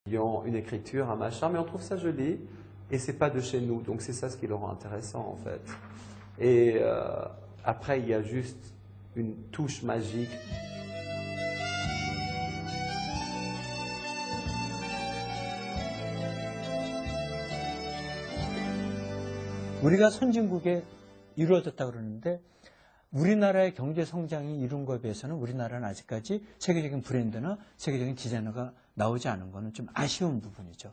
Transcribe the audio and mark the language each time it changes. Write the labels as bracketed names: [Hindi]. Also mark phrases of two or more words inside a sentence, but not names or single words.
[French] Une écriture, un machin, mais on trouve ça joli et c'est pas de chez nous. Donc c'est ça ce qui le rend intéressant en fait. Et après il y a juste une touche magique. [Korean] 우리가 선진국에 이루어졌다 그러는데 우리나라의 경제 성장이 이룬 것에 비해서는 우리나라는 아직까지 세계적인 브랜드나 세계적인 디자이너가 나오지 않은 것은 좀 아쉬운 부분이죠.